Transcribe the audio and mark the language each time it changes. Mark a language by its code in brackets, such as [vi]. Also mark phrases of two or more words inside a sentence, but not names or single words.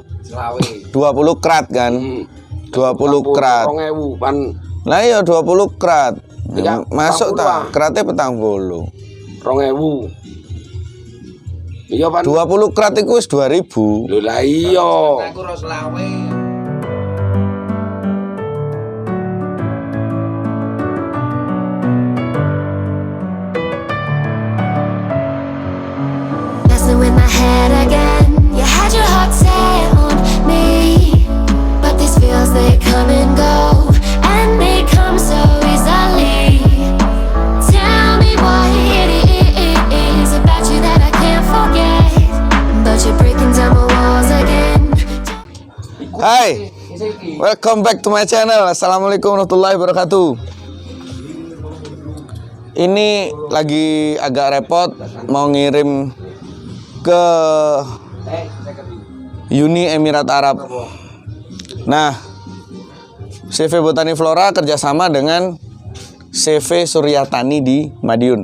[jv] 20 krat kan? 20 krat. 2000 pan. Lah iya 20 krat. Ya, Masuk 40 tak? Kratnya 40. 2000. Iya pan. 20 krat iku wis 2000. Lho lah iya. Aku ora selawe. [en] Messing with my head again. You had your heart set on me, but these feels they come and go, and they come so easily. Tell me what it is about you that I can't forget, but you're breaking down my walls again. Hai, welcome back to my channel. [ar] السلام عليكم ورحمة الله وبركاته. [id] Ini lagi agak repot mau ngirim ke Uni Emirat Arab. Nah, CV Botani Flora kerjasama dengan CV Suryatani di Madiun.